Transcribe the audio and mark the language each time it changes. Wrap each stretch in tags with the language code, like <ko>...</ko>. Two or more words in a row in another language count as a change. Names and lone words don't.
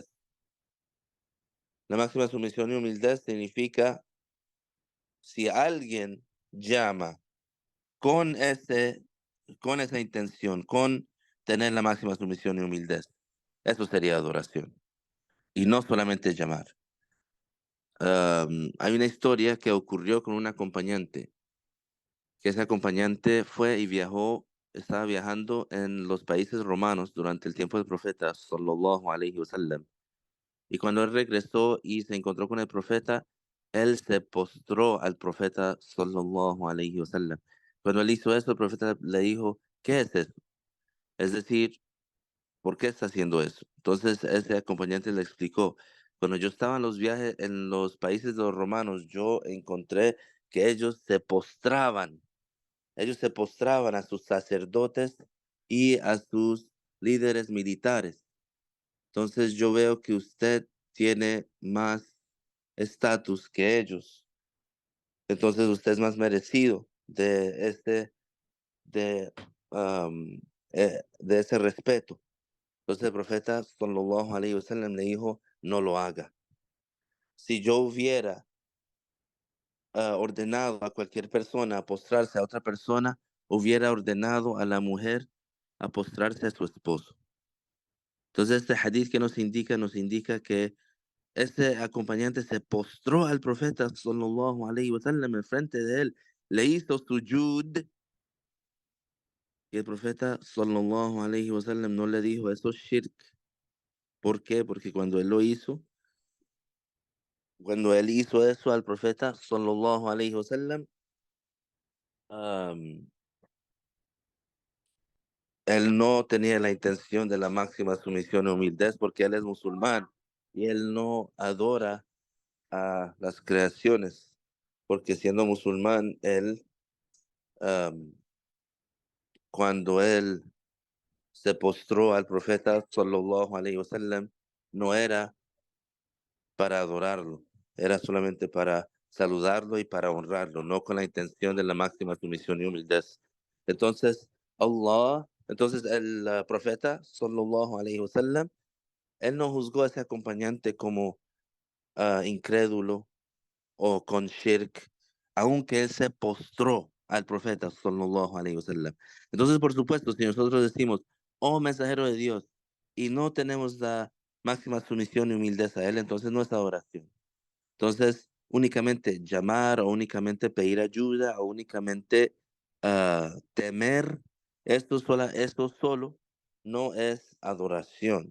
<es>La máxima sumisión y humildad significa si alguien llama con ese, con esa intención, con tener la máxima sumisión y humildad, eso sería adoración. Y no solamente llamar. Hay una historia que ocurrió con un acompañante, que ese acompañante fue y viajó, estaba viajando en los países romanos durante el tiempo del profeta,</es> <ar>صلى الله عليه وسلم.</ar> <es>Y cuando él regresó y se encontró con el profeta, él se postró al profeta,</es> <ar>صلى الله عليه وسلم.</ar> <es>Cuando él hizo eso, el profeta le dijo, ¿qué es eso? Es decir, ¿por qué está haciendo eso? Entonces ese acompañante le explicó, cuando yo estaba en los viajes en los países de los romanos, yo encontré que ellos se postraban a sus sacerdotes y a sus líderes militares. Entonces yo veo que usted tiene más estatus que ellos. Entonces usted es más merecido de, de ese respeto. Entonces el profeta</es> <ar>صلى الله عليه وسلم</ar> <es>le dijo, no lo haga. Si yo hubiera ordenado a cualquier persona a postrarse a otra persona, hubiera ordenado a la mujer a postrarse a su esposo. Entonces este hadith que nos indica que ese acompañante se postró al profeta</es> <ar>صلى الله عليه وسلم</ar> <es>enfrente de él, le hizo sujud y el profeta</es> <ar>صلى الله عليه وسلم</ar> <es>no le dijo eso es shirk. ¿Por qué? Porque cuando él hizo eso al profeta</es> <ar>صلى الله عليه وسلم,</ar> <es>am, él no tenía la intención de la máxima sumisión y humildad porque él es musulmán y él no adora a las creaciones, porque siendo musulmán, él, am, cuando él se postró al profeta</es> <ar>صلى الله عليه وسلم,</ar> <es>no era para adorarlo, era solamente para saludarlo y para honrarlo, no con la intención de la máxima sumisión y humildad. Entonces el profeta</es> <ar>صلى الله عليه وسلم,</ar> <es>él no juzgó a ese acompañante como incrédulo o con shirk, aunque él se postró al profeta</es> <ar>صلى الله عليه وسلم.</ar> <es>Entonces, por supuesto, si nosotros decimos, oh mensajero de Dios, y no tenemos la máxima sumisión y humildad a él, entonces no es adoración. Entonces, únicamente llamar o únicamente pedir ayuda o únicamente temer, esto solo no es adoración.</es>